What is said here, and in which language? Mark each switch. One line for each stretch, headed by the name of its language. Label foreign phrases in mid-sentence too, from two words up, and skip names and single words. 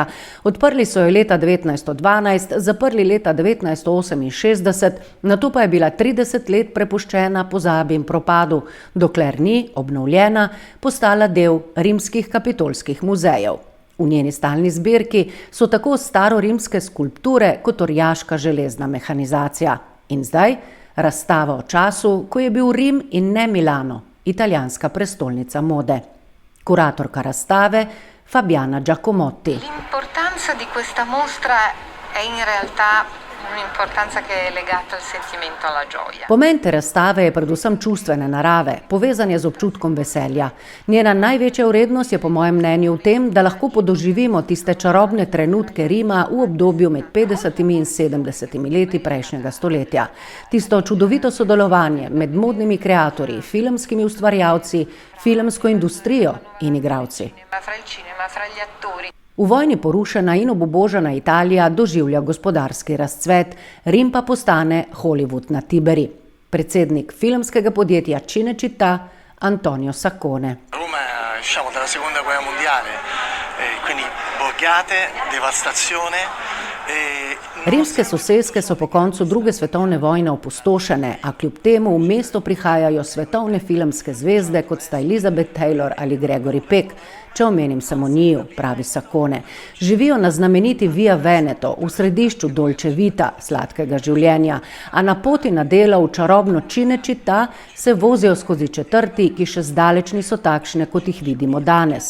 Slovenian: Odprli so jo leta 1912, zaprli leta 1968, nato pa je bila 30 let prepuščena pozabi in propadu, dokler ni, obnovljena, postala del rimskih kapitolskih muzejev. V njeni stalni zbirki so tako starorimske skulpture kot orjaška železna mehanizacija. In zdaj razstava o času, ko je bil Rim in ne Milano, italijanska prestolnica mode. Kuratorka razstave Fabiana Giacomotti.
Italian: L'importanza di questa mostra è in realtà un'importanza che è legata al sentimento, alla gioia.
Slovenian: Pomen te razstave je predvsem čustvene narave, povezan je z občutkom veselja. Njena največja vrednost je po mojem mnenju v tem, da lahko podoživimo tiste čarobne trenutke Rima v obdobju med 50 in 70 leti prejšnjega stoletja. Tisto čudovito sodelovanje med modnimi kreatorji, filmskimi ustvarjalci, filmsko industrijo in igralci. V vojni porušena in obubožana Italija doživlja gospodarski razcvet, Rim pa postane Hollywood na Tiberi. Predsednik filmskega podjetja Cinecittà Antonio Saccone.
Italian: Roma usciamo dalla seconda guerra mondiale, quindi borgate, devastazione.
Slovenian: Rimske soseske so po koncu druge svetovne vojne opustošene, a kljub temu v mesto prihajajo svetovne filmske zvezde, kot sta Elizabeth Taylor ali Gregory Peck. Če omenim samo njiju, pravi Saccone. Živijo na znameniti Via Veneto, v središču Dolce Vita, sladkega življenja, a na poti na delo v čarobno Cinecittà se vozijo skozi četrti, ki še zdaleč niso takšne, kot jih vidimo danes.